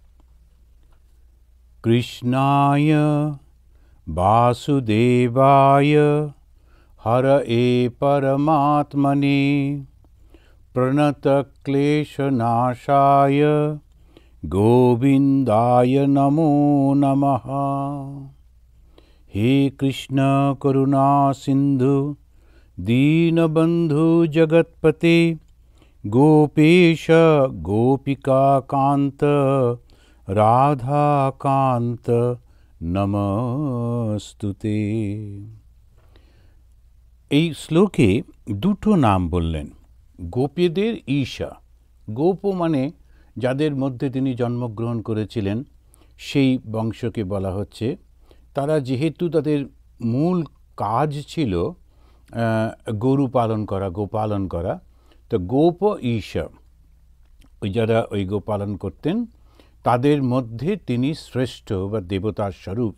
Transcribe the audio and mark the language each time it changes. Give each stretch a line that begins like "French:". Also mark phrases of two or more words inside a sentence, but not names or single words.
Sanskrit: কৃষ্ণায় বাসুদেবায় হরয়ে পরমাত্মনে প্রণতক্লেশনাশায় গোবিন্দায় নমো নমঃ। हे कृष्ण करुणा सिंधु दीनबंधु जगतपते गोपेश गोपिका कांत राधा कांत नमस्तुते।
Bangla: এই শ্লোকে দুটো নাম বললেন। গোপীদের ঈশা, গোপ মানে যাদের মধ্যে তিনি জন্মগ্রহণ করেছিলেন সেই বংশকে বলা হচ্ছে। তারা যেহেতু তাদের মূল কাজ ছিল গরু পালন করা, গোপালন করা, তো গোপ ঈশা, ওই যারা ওই গোপালন করতেন তাদের মধ্যে তিনি শ্রেষ্ঠ বা দেবতার স্বরূপ।